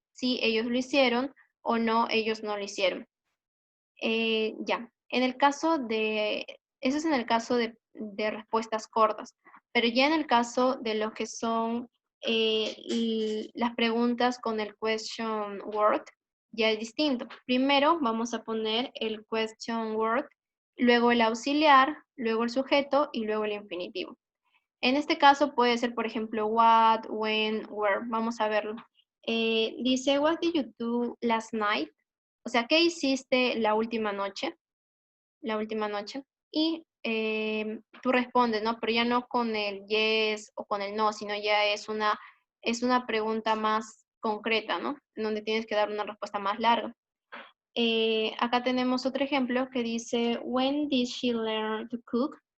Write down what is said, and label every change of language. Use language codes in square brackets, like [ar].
[es] Sí, ellos lo hicieron o no, ellos no lo hicieron. Ya, en el caso de, eso es en el caso de respuestas cortas, pero ya en el caso de lo que son las preguntas con el question word, ya es distinto. Primero vamos a poner el question word, luego el auxiliar, luego el sujeto y luego el infinitivo. En este caso puede ser, por ejemplo, what, when, where. Vamos a verlo. Dice, [en] what did you do last night? [es] O sea, ¿qué hiciste la última noche? La última noche. Y tú respondes, ¿no? Pero ya no con el yes o con el no, sino ya es una pregunta más concreta, ¿no? En donde tienes que dar una respuesta más larga. Acá tenemos otro ejemplo que dice, [en] when did she learn to cook?